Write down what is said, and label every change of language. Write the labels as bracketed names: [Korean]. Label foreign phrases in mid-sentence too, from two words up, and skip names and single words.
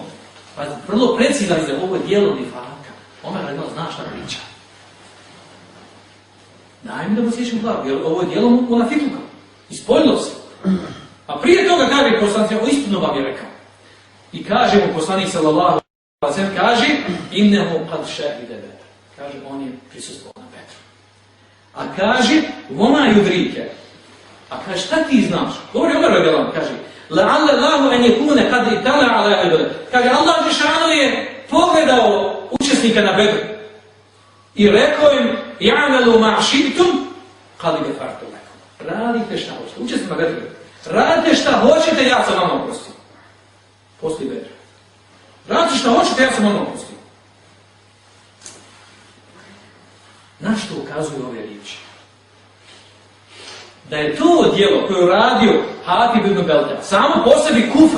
[Bosnian] Pazite, vrlo precizan izraz, ovo je djelo nifaka. Omer radijallahu zna šta priča. Daj mi da mu odsječem glavu, jer ovo je djelo munafikluka. Ispoljilo se. A prije toga kaže poslanik, ovo istinu vam je rekao. I kaže mu poslanik [Arabic] صلى الله عليه وسلم, [Bosnian] kaže: [Arabic] إنه قد شهد بدرا. [Bosnian] Kaže, on je prisustvovao na Bedru. A kaže: [Arabic] وما يدريك. [Bosnian] A kaže, šta ti znaš? Govori Omer [Arabic] رضي الله عنه, [Bosnian] kaže: [Arabic] لعل الله أن يكون قد اطلع على بدر. [Bosnian] Kaže, Allah dželle je pogledao učesnika na Bedru i rekao im: [Arabic] اعملوا ما شئتم قد غفرت لكم. [Bosnian] Radite šta hoćete. Učesnik na Bedru. Radite šta hoćete, ja sam vam oprostio. Poslije Bedra. Radite šta hoćete, ja sam vam oprostio. Na što ukazuju ove riječi? Da je to djelo koje je uradio Hatib ibn Belta samo po sebi kufr.